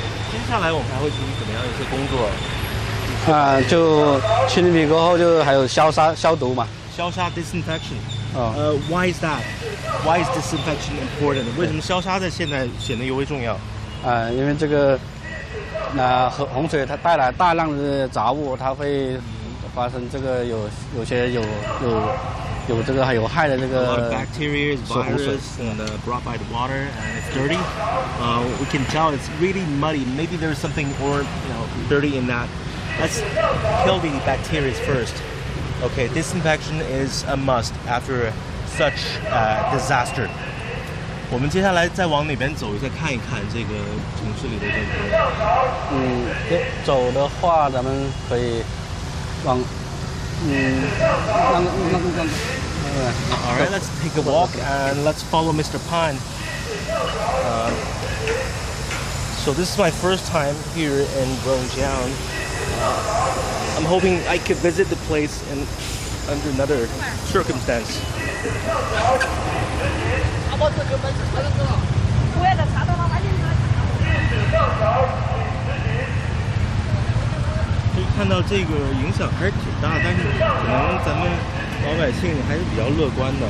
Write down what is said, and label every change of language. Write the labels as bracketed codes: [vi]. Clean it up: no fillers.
[zh] 接下来我们还会注意怎么样一些工作？就清理过后就还有消杀消毒嘛。 [en] 消杀 disinfection。 Why is that? Why is disinfection important? [zh] 为什么消杀在现在显得尤为重要？因为这个洪水它带来大量的杂物，它会发生这个有些有这个还有害的这个 [en] bacteria, virus, and brought by the water, and it's dirty. We can tell it's really muddy. Maybe there's something dirty in that. Let's kill the bacteria first. Okay, disinfection is a must after such disaster. [zh] 我们接下来再往哪边走一下，看一看这个城市里的这个。走的话，咱们可以往 [en] All right, let's take a walk and let's follow Mr. Pan. So this is my first time here in Rongjiang. I'm hoping I could visit the place under another circumstance. [zh] You 看到这个影响还是挺大，但是可能咱们老百姓还是比较乐观的。